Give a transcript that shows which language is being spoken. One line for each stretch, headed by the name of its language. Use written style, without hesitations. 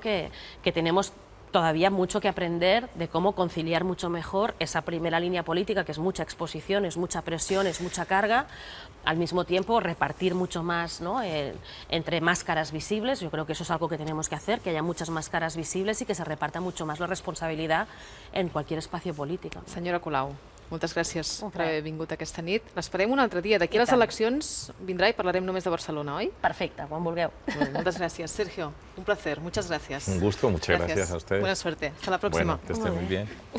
Spanish: que tenemos todavía mucho que aprender de cómo conciliar mucho mejor esa primera línea política, que es mucha exposición, es mucha presión, es mucha carga, al mismo tiempo repartir mucho más, ¿no? Entre máscaras visibles. Yo creo que eso es algo que tenemos que hacer, que haya muchas máscaras visibles i que se reparta mucho más la responsabilitat en cualquier espacio polític.
Catalan: Senyora Colau, moltes gràcies per haver vingut aquesta nit. L'esperem un altre dia. D'aquí a les eleccions vindrà i parlarem només de Barcelona, oi? Perfecte, quan vulgueu. Moltes gràcies.
Spanish: Sergio, un placer. Muchas gracias. Un gusto, muchas gracias a ustedes. Buena suerte. Hasta la próxima. Bueno, que estén muy bien.